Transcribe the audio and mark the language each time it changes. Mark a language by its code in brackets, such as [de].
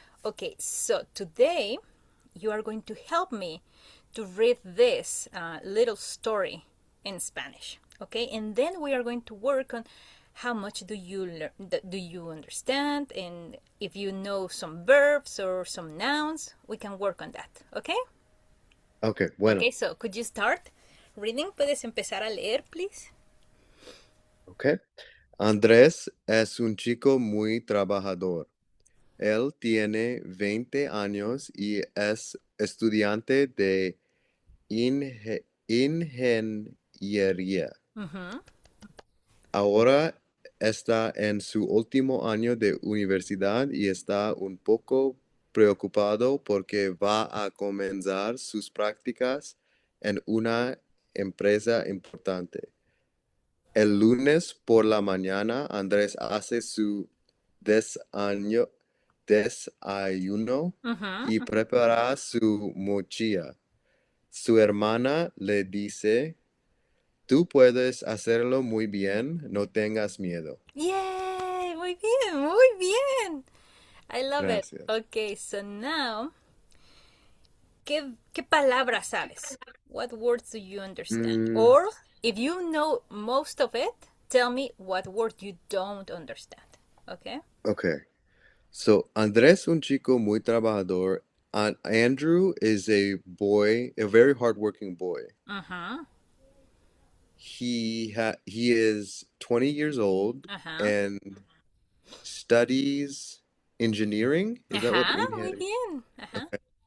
[en] Okay, so today you are going to help me to read this little story in Spanish. Okay, and then we are going to work on how much do you understand, and if you know some verbs or some nouns, we can work on that. Okay? Okay, Okay, [es] bueno. [en] so could you start reading? [es] ¿Puedes empezar a leer, please? [en] Okay. [es] Andrés es un chico muy trabajador. Él tiene 20 años y es estudiante de ingeniería. Mm-hmm. Ahora está en su último año de universidad y está un poco preocupado porque va a comenzar sus prácticas en una empresa importante. El lunes por la mañana, Andrés hace su desaño- desayuno y Mm-hmm. prepara su mochila. Su hermana le dice: Tú puedes hacerlo muy bien, no tengas miedo. Yay! Muy bien, muy bien. [en] I love it. [es] Gracias. [en] Okay, so now, [es] ¿qué palabras sabes? [en] What words do you understand? Mm, Or, if you know most of it, tell me what word you don't understand. Okay? okay. [es] So, Andrés, un chico muy trabajador. [en] Andrew is a boy, a very hardworking boy. Uh-huh. He is 20 years old Ajá. and studies engineering. Is that what [es] Ajá, muy [en] engineering? [es] bien. Ajá. [en] Okay.